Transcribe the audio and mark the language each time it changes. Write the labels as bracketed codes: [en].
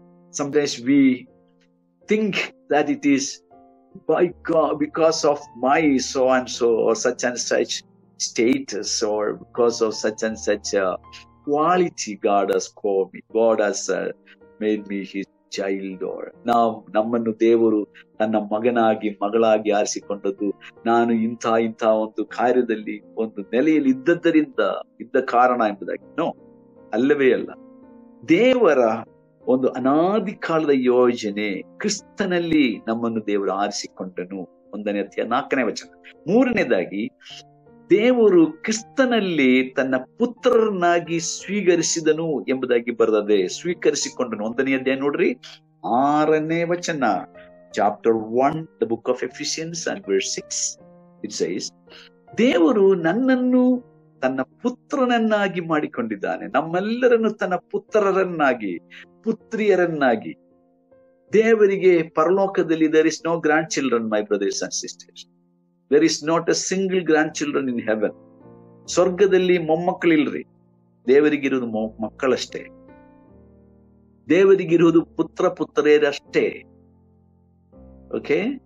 [en] Sometimes we think that it is by God, because of my so and so or such and such status, or because of such and such quality God has called me, God has made me his child. [kn] Or ನಮ್ಮನ್ನು ದೇವರು ತನ್ನ ಮಗನಾಗಿ ಮಗಳಾಗಿ ಆರಿಸಿಕೊಂಡದ್ದು ನಾನು ಇಂಥ ಒಂದು ಕಾರ್ಯದಲ್ಲಿ ಒಂದು ನೆಲೆಯಲ್ಲಿ ಇದ್ದ ಕಾರಣ ಎಂಬುದಾಗಿ. ನೋ, ಅಲ್ಲವೇ ಅಲ್ಲ. ದೇವರ ಒಂದು ಅನಾದಿ ಕಾಲದ ಯೋಜನೆ, ಕ್ರಿಸ್ತನಲ್ಲಿ ನಮ್ಮನ್ನು ದೇವರು ಆರಿಸಿಕೊಂಡನು. 1ನೇ ಅಧ್ಯಾಯ 4ನೇ ವಚನ. 3ನೇದಾಗಿ, ದೇವರು ಕ್ರಿಸ್ತನಲ್ಲಿ ತನ್ನ ಪುತ್ರರನ್ನಾಗಿ ಸ್ವೀಕರಿಸಿದನು ಎಂಬುದಾಗಿ ಬರೆದದೆ. ಸ್ವೀಕರಿಸಿಕೊಂಡನು 1ನೇ ಅಧ್ಯಾಯ ನೋಡ್ರಿ 6ನೇ ವಚನ. Chapter 1, [en] the book of Ephesians and verse 6, it says, [kn] ದೇವರು ನನ್ನನ್ನು ತನ್ನ ಪುತ್ರನನ್ನಾಗಿ ಮಾಡಿಕೊಂಡಿದ್ದಾನೆ, ನಮ್ಮೆಲ್ಲರನ್ನು ತನ್ನ ಪುತ್ರರನ್ನಾಗಿ, ಪುತ್ರಿಯರನ್ನಾಗಿ. ದೇವರಿಗೆ ಪರಲೋಕದಲ್ಲಿ [en] there is no grandchildren, my brothers and sisters. There is not a single grandchildren in heaven. [kn] ಸ್ವರ್ಗದಲ್ಲಿ ಮೊಮ್ಮಕ್ಕಳಿಲ್ರಿ. ದೇವರಿಗಿರುವುದು ಮಕ್ಕಳಷ್ಟೇ. ದೇವರಿಗಿರುವುದು ಪುತ್ರಿಯರಷ್ಟೇ. [en] Okay?